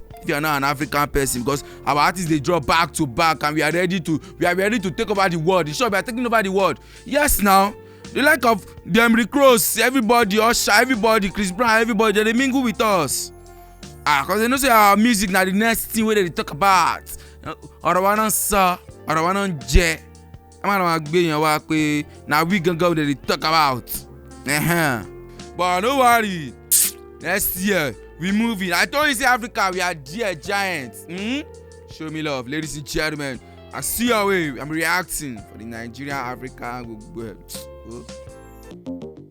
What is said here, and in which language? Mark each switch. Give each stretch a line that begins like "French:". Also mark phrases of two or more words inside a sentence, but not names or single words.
English: If you are not an African person, because our artists they drop back to back, and we are ready to take over the world. Sure, we are taking over the world. Yes, now the like of them recruits, everybody, Usher, everybody, Chris Brown, everybody, they mingle with us. Because they know say our music now the next thing where they talk about.
Yoruba: Ọ̀rọ̀ wa náà sọ, ọ̀rọ̀ wa náà jẹ. Máa gbé yẹn wá pé na we gangan
English: they talk about. But no worry, next year we moving. I told you say Africa we are dear giants. Show me love, ladies and gentlemen. I see your way. I'm reacting for the Nigeria Africa.